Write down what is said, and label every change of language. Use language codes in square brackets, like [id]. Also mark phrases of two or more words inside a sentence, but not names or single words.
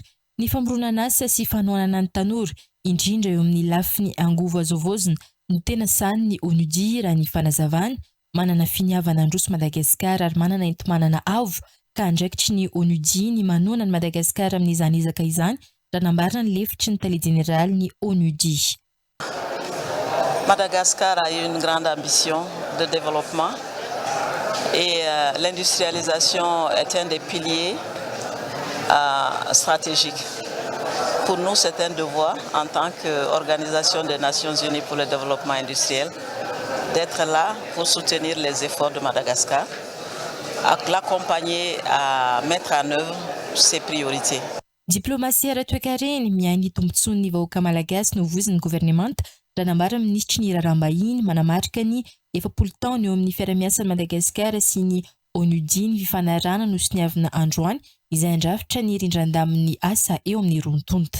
[mg] Ny famoronana asa sy fanohanana ny tanora indrindra eo amin'ny lafiny angovo azovozina no tena sany ny ONUDI raha ny fanazavana manana finiavana androso Madagasikara ary manana enti-manana avo ka andraikitry ny ONUDI ny manoana ny Madagasikara amin'izany ezaka izany raha nambarana ny lefitry ny tale général ny ONUDI. [fr] Madagascar a eu une grande ambition de développement et l'industrialisation est un des piliers stratégiques. Pour nous, c'est un devoir en tant qu'organisation des Nations Unies pour le développement industriel d'être là pour soutenir les efforts de Madagascar, à l'accompagner à mettre en œuvre ses priorités. [mg] Diplomasia ara-toekareny miainy tombontsoan'ny vahoaka malagasy no voziny gouvernemanta raha nambara ministry ny raharaham-bahiny manamarika ny 70 taona eo amin'ny fiara-miasan'ny Madagasikara sy ny ONUDI ny fifanarana no siniavana androany izay andrafitra ny rindran-damin'ny asa eo amin'ny rontonta.